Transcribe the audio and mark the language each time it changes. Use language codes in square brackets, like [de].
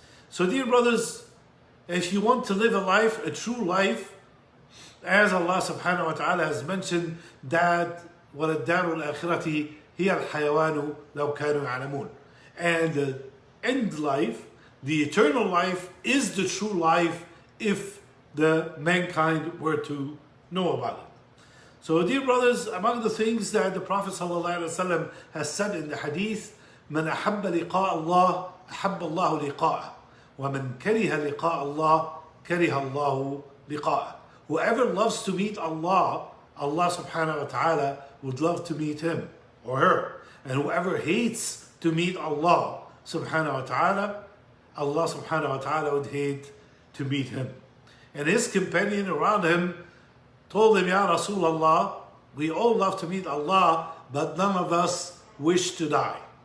[en] So dear brothers, if you want to live a life, a true life, as Allah subhanahu wa ta'ala has mentioned that [ar] وَلَلدَّارُ الْآخِرَةِ هِيَ الْحَيَوَانُ لَوْ كَانُوا يَعْلَمُونَ, [en] and the end life, the eternal life, is the true life if the mankind were to know about it. So dear brothers, among the things that the Prophet ﷺ has said in the hadith, [ar] مَنْ أَحَبَّ لِقَاءَ اللَّهِ أَحَبَّ اللَّهُ لِقَاءَهُ وَمَنْ كَرِهَ لِقَاءَ اللَّهِ كَرِهَ اللَّهُ لِقَاءَهُ. [en] Whoever loves to meet Allah, Allah subhanahu wa ta'ala would love to meet him or her. And whoever hates to meet Allah subhanahu wa ta'ala, Allah subhanahu wa ta'ala would hate to meet him. And his companion around him told him, Ya Rasulullah, we all love to meet Allah, but none of us wish to die.